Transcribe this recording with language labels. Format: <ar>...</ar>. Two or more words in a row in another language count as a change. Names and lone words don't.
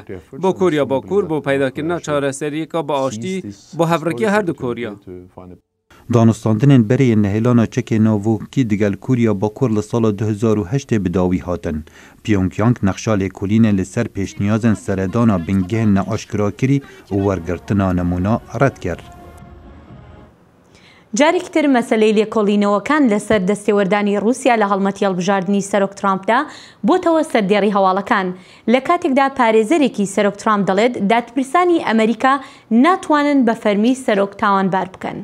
<ku>Bo Kuriya Bakur bû peydakirina çareseriyeka bi aştî bo hevrikiya her du Kuriya. Danûstandinên bereyên nehêlana çekê navokî digel Kuriya Bakur li sala 2008 bi dawî hatin. Pyongyang nexşa lêkolînê li ser pêşniyazên seredana bingehên neaşkira kirî û wergirtina nemûna red kir.</ku> <ckb>جارێکی تر مەسەلەی لێکۆڵینەوەکان لەسەر دەستێوەردانی رووسیا لە هەڵمەتی هەڵبژاردننی سەرۆک ترامپدا بۆتەوە سەردێڕی هەواڵەکان لە کاتێکدا پارێزەرێکی سەرۆک ترامپ دەڵێت دادپرسانی ئەمریکا ناتوانن بە فەرمی سەرۆک تاوانبار بکەن.</ckb>